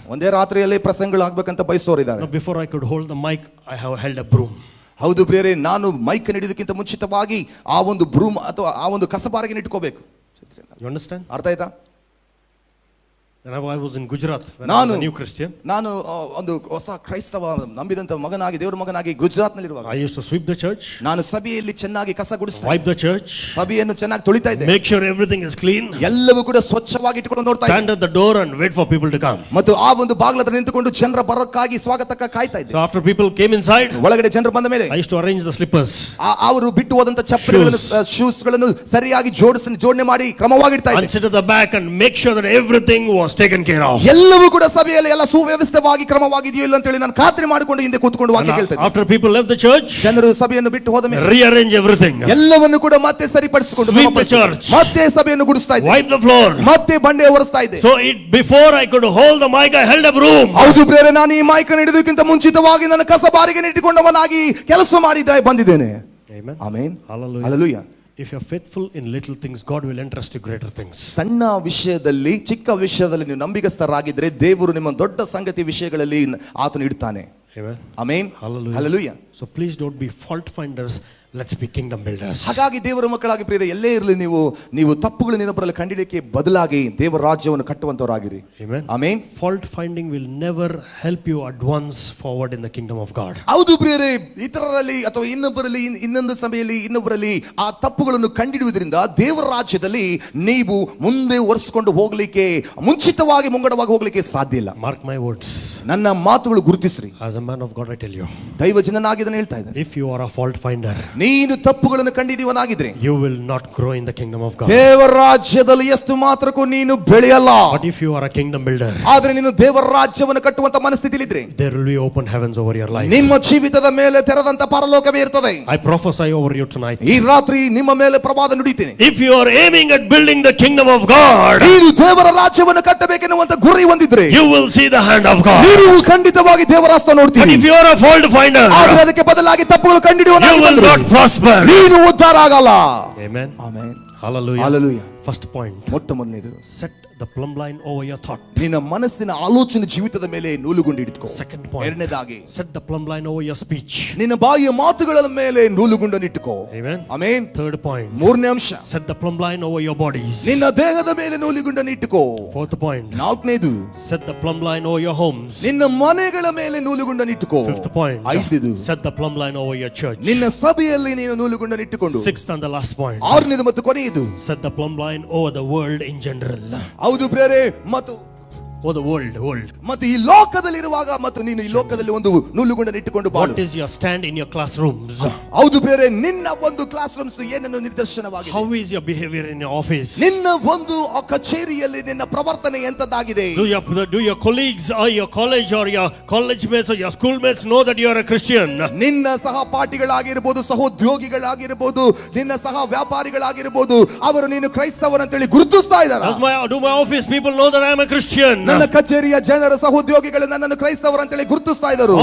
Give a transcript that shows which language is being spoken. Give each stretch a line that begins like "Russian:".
Kannada: ಒಂದೇ ರಾತ್ರಿಯಲ್ಲಿ ಪ್ರಸಂಗಗಳು ಆಗ್ಬೇಕಂತ ಬಯಸೋರಿದ್ದಾರೆ.
English: Now, before I could hold the mic, I have held a broom.
Kannada: ಹೌದು ಪ್ರಿಯರೇ, ನಾನು ಮೈಕ್ ಹಿಡಿಯೋದಕ್ಕಿಂತ ಮುಂಚಿತವಾಗಿ ಆ ಒಂದು ಬ್ರೂಮ್ ಅಥವಾ ಆ ಒಂದು ಕಸಬಾರಿಗೆ ಇಟ್ಕೋಬೇಕು.
English: You understand?
Kannada: ಅರ್ಥ ಆಯ್ತಾ?
English: When I was in Gujarat, when I was a new Christian,
Kannada: ನಾನು ಒಂದು ಹೊಸ ಕ್ರೈಸ್ತವ ನಂಬಿದಂತ ಮಗನಾಗಿ, ದೇವರ ಮಗನಾಗಿ Gujarat ನಲ್ಲಿರುವಾಗ
English: I used to sweep the church,
Kannada: ನಾನು ಸಭೆಯಲ್ಲಿ ಚೆನ್ನಾಗಿ ಕಸ ಗುಡಿಸ್ತಾ,
English: wipe the church,
Kannada: ಸಭೆಯನ್ನು ಚೆನ್ನಾಗಿ ತೊಳಿತಾ ಇದ್ದೆ,
English: make sure everything is clean,
Kannada: ಎಲ್ಲವೂ ಕೂಡ ಸ್ವಚ್ಛವಾಗಿ ಇಟ್ಟುಕೊಂಡು ನೋಡ್ತಾ ಇದ್ದೆ,
English: stand at the door and wait for people to come.
Kannada: ಮತ್ತು ಆ ಒಂದು ಬಾಗಿಲ ಹತ್ರ ನಿಂತುಕೊಂಡು ಜನರ ಬರೋಕ್ಕಾಗಿ ಸ್ವಾಗತಕ್ಕೆ ಕಾಯ್ತಾ ಇದ್ದೆ.
English: So after people came inside,
Kannada: ಒಳಗಡೆ ಜನರು ಬಂದ ಮೇಲೆ
English: I used to arrange the slippers,
Kannada: ಅವರು ಬಿಟ್ಟು ಹೋದಂತ ಚಪ್ಪಲಿಗಳನ್ನು, ಶೂಸ್ ಗಳನ್ನು ಸರಿಯಾಗಿ ಜೋಡಣೆ ಮಾಡಿ ಕ್ರಮವಾಗಿಡ್ತಾ
English: and
Kannada: ಇದ್ದೆ.
English: sit at the back and make sure that everything was taken care of.
Kannada: ಎಲ್ಲವೂ ಕೂಡ ಸಭೆಯಲ್ಲಿ ಎಲ್ಲ ಸುವ್ಯವಸ್ಥಿತವಾಗಿ ಕ್ರಮವಾಗಿದೆಯೋ ಇಲ್ಲ ಅಂತ ಹೇಳಿ ನಾನು ಖಾತ್ರಿ ಮಾಡಿಕೊಂಡು ಹಿಂದೆ ಕೂತ್ಕೊಂಡು ವಾಕ್ಯ ಕೇಳ್ತಾ ಇದ್ದೆ.
English: After people left the church,
Kannada: ಜನರು ಸಭೆಯನ್ನು ಬಿಟ್ಟು ಹೋದ ಮೇಲೆ
English: rearrange everything,
Kannada: ಎಲ್ಲವನ್ನು ಕೂಡ ಮತ್ತೆ ಸರಿಪಡಿಸಿಕೊಂಡು
English: sweep the church,
Kannada: ಮತ್ತೆ ಸಭೆಯನ್ನು ಗುಡಿಸ್ತಾ ಇದ್ದೆ,
English: wipe the floor.
Kannada: ಮತ್ತೆ ಬಂಡೆ ಒರೆಸ್ತಾ ಇದ್ದೆ.
English: So before I could hold the mic, I held a broom.
Kannada: ಹೌದು ಪ್ರಿಯರೇ, ನಾನು ಈ ಮೈಕ್ ಹಿಡಿದಕ್ಕಿಂತ ಮುಂಚಿತವಾಗಿ ನನ್ನ ಕಸಬಾರಿಗೆ ಇಟ್ಟುಕೊಂಡವನಾಗಿ ಕೆಲಸ ಮಾಡಿದ್ದೆ ಬಂದಿದ್ದೇನೆ.
English: Amen.
Kannada: Amen.
English: Hallelujah.
Kannada: Hallelujah.
English: If you're faithful in little things, God will entrust you greater things.
Kannada: ಸಣ್ಣ ವಿಷಯದಲ್ಲಿ, ಚಿಕ್ಕ ವಿಷಯದಲ್ಲಿ ನೀವು ನಂಬಿಗಸ್ತರಾಗಿದ್ರೆ ದೇವರು ನಿಮ್ಮ ದೊಡ್ಡ ಸಂಗತಿ ವಿಷಯಗಳಲ್ಲಿ ಆತನು ಇಡ್ತಾನೆ.
English: Amen.
Kannada: Amen.
English: Hallelujah.
Kannada: Hallelujah.
English: So please don't be fault finders. Let's be kingdom builders.
Kannada: ಹಾಗಾಗಿ ದೇವರ ಮಕ್ಕಳಾಗಿ ಪ್ರಿಯರೇ, ಎಲ್ಲೇ ಇರಲಿ ನೀವು ತಪ್ಪುಗಳು ಇನ್ನೊಬ್ಬರಲ್ಲಿ ಕಂಡಿಡಿಯಕ್ಕೆ ಬದಲಾಗಿ ದೇವರ ರಾಜ್ಯವನ್ನು ಕಟ್ಟುವಂತವರಾಗಿರಿ.
English: Amen.
Kannada: Amen.
English: Fault finding will never help you advance forward in the kingdom of God.
Kannada: ಹೌದು ಪ್ರಿಯರೇ, ಇತರರಲ್ಲಿ ಅಥವಾ ಇನ್ನೊಬ್ಬರಲ್ಲಿ, ಇನ್ನೊಂದು ಸಭೆಯಲ್ಲಿ ಇನ್ನೊಬ್ಬರಲ್ಲಿ ಆ ತಪ್ಪುಗಳನ್ನು ಕಂಡಿಡುವುದರಿಂದ ದೇವರ ರಾಜ್ಯದಲ್ಲಿ ನೀವು ಮುಂದೆ ಒರೆಸಿಕೊಂಡು ಹೋಗ್ಲಿಕ್ಕೆ, ಮುಂಚಿತವಾಗಿ ಮುಂಗಡವಾಗಿ ಹೋಗ್ಲಿಕ್ಕೆ ಸಾಧ್ಯ ಇಲ್ಲ.
English: Mark my words.
Kannada: ನನ್ನ ಮಾತುಗಳು ಗುರುತಿಸ್ರಿ.
English: As a man of God, I tell you.
Kannada: ದೈವ ಜನನಾಗಿದ್ದ ಅದನ್ನ ಹೇಳ್ತಾ ಇದ್ದಾರೆ.
English: If you are a fault finder,
Kannada: ನೀನು ತಪ್ಪುಗಳನ್ನು ಕಂಡಿಡಿಯವನಾಗಿದ್ರೆ
English: you will not grow in the kingdom of God.
Kannada: ದೇವರ ರಾಜ್ಯದಲ್ಲಿ ಎಷ್ಟು ಮಾತ್ರಕ್ಕೂ ನೀನು ಬೆಳೆಯಲ್ಲ.
English: But if you are a kingdom builder,
Kannada: ಆದ್ರೆ ನೀನು ದೇವರ ರಾಜ್ಯವನ್ನು ಕಟ್ಟುವಂತ ಮನಸ್ಥಿತಿಲಿದ್ರೆ
English: there will be open heavens over your life.
Kannada: ನಿಮ್ಮ ಜೀವಿತದ ಮೇಲೆ ತೆರೆದಂತ ಪರಲೋಕವೇ ಇರ್ತದೆ.
English: I prophesy over you tonight.
Kannada: ಈ ರಾತ್ರಿ ನಿಮ್ಮ ಮೇಲೆ ಪ್ರವಾದ ನುಡಿತೀನಿ.
English: If you are aiming at building the kingdom of God,
Kannada: ನೀನು ದೇವರ ರಾಜ್ಯವನ್ನು ಕಟ್ಟಬೇಕೆನ್ನುವಂತ ಗುರಿ ಹೊಂದಿದ್ರೆ
English: you will see the hand of God.
Kannada: ನೀನು ಖಂಡಿತವಾಗಿ ದೇವರ ಹಸ್ತ
English: But
Kannada: ನೋಡ್ತೀನಿ.
English: if you are a fault finder,
Kannada: ಆದ್ರೆ ಅದಕ್ಕೆ ಬದಲಾಗಿ ತಪ್ಪುಗಳು
English: you will
Kannada: ಕಂಡಿಡಿಯುವನಾಗಿದ್ರೆ
English: not prosper.
Kannada: ನೀನು ಉದ್ಧಾರ ಆಗಲ್ಲ.
English: Amen.
Kannada: Amen.
English: Hallelujah. Hallelujah. First point,
Kannada: ಮೊಟ್ಟ ಮೊದಲನೇದು,
English: set the plumb line over your thought.
Kannada: ನಿನ್ನ ಮನಸ್ಸಿನ ಆಲೋಚನೆ ಜೀವಿತದ ಮೇಲೆ ನೂಲುಗುಂಡಿಟ್ಕೋ.
English: Second point,
Kannada: ಎರಡನೇದಾಗಿ
English: set the plumb line over your speech.
Kannada: ನಿನ್ನ ಬಾಯಿಯ ಮಾತುಗಳ ಮೇಲೆ ನೂಲುಗುಂಡನ್ನಿಟ್ಟುಕೋ.
English: Amen.
Kannada: ಆಮೆನ್.
English: Third point,
Kannada: ಮೂರನೇ ಅಂಶ,
English: set the plumb line over your bodies.
Kannada: ನಿನ್ನ ದೇಹದ ಮೇಲೆ ನೂಲುಗುಂಡನ್ನಿಟ್ಟುಕೋ.
English: Fourth point,
Kannada: ನಾಲ್ಕನೇದು,
English: set the plumb line over your homes.
Kannada: ನಿನ್ನ ಮನೆಗಳ ಮೇಲೆ ನೂಲುಗುಂಡನ್ನಿಟ್ಟುಕೋ.
English: Fifth point,
Kannada: ಐದನೇದು,
English: set the plumb line over your church.
Kannada: ನಿನ್ನ ಸಭೆಯಲ್ಲಿ ನೀನು ನೂಲುಗುಂಡನ್ನಿಟ್ಟುಕೊಂಡು.
English: Sixth and the last point,
Kannada: ಆರನೇದು ಮತ್ತು ಕೊನೆಯದು,
English: set the plumb line over the world in general.
Kannada: ಹೌದು ಪ್ರೇರೆ, ಮತ್ತು
English: Over the world.
Kannada: ಮತ್ತು ಈ ಲೋಕದಲ್ಲಿರುವಾಗ ಮತ್ತು ನೀನು ಈ ಲೋಕದಲ್ಲಿ ಒಂದು ನೂಲುಗುಂಡನ್ನು ಇಟ್ಟುಕೊಂಡು ಬಾಳು.
English: What is your stand in your classrooms?
Kannada: ಹೌದು ಬೇರೆ, ನಿನ್ನ ಒಂದು ಕ್ಲಾಸ್ ರೂಮ್ಸ್ ಏನನ್ನು ನಿರ್ದೇಶನವಾಗಿದೆ.
English: How is your behavior in your office?
Kannada: ನಿನ್ನ ಒಂದು ಕಚೇರಿಯಲ್ಲಿ ನಿನ್ನ ಪ್ರವರ್ತನೆ ಎಂತದ್ದಾಗಿದೆ.
English: Do your colleagues or your college mates or your schoolmates know that you are a Christian?
Kannada: ನಿನ್ನ ಸಹಪಾಠಿಗಳಾಗಿರಬಹುದು, ಸಹೋದ್ಯೋಗಿಗಳಾಗಿರಬಹುದು, ನಿನ್ನ ಸಹ ವ್ಯಾಪಾರಿಗಳಾಗಿರಬಹುದು, ಅವರು ನೀನು ಕ್ರೈಸ್ತವನಂತೇಳಿ ಗುರುತಿಸ್ತಾ ಇದ್ದಾರೆ.
English: Do my office people know that I am a Christian?
Kannada: ನನ್ನ ಕಚೇರಿಯ ಜನರ ಸಹೋದ್ಯೋಗಿಗಳು ನನ್ನನ್ನು ಕ್ರೈಸ್ತವರಂತೇಳಿ ಗುರುತಿಸ್ತಾ ಇದ್ದರು.